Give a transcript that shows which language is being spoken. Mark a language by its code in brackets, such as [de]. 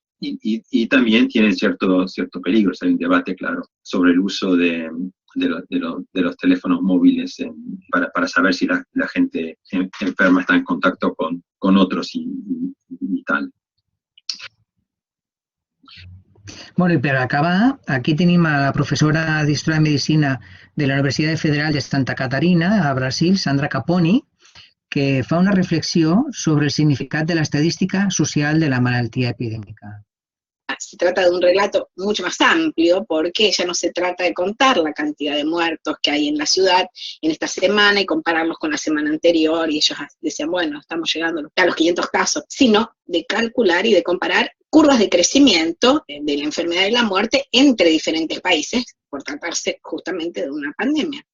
[es] Y también tienen cierto peligro. Hay un debate, claro, sobre el uso de los teléfonos móviles para saber si la gente enferma está en contacto con otros y tal. [ca] Bueno, i per acabar, aquí tenim a la professora d'Història de Medicina de la Universitat Federal de Santa Catarina, a Brasil, Sandra Caponi, que fa una reflexió sobre el significat de l'estadística social de la malaltia epidèmica. [es] Se trata de un relato mucho más amplio porque ya no se trata de contar la cantidad de muertos que hay en la ciudad en esta semana y compararlos con la semana anterior y ellos decían, bueno, estamos llegando a los 500 casos, sino de calcular y de comparar curvas de crecimiento de la enfermedad y la muerte entre diferentes países por tratarse justamente de una pandemia.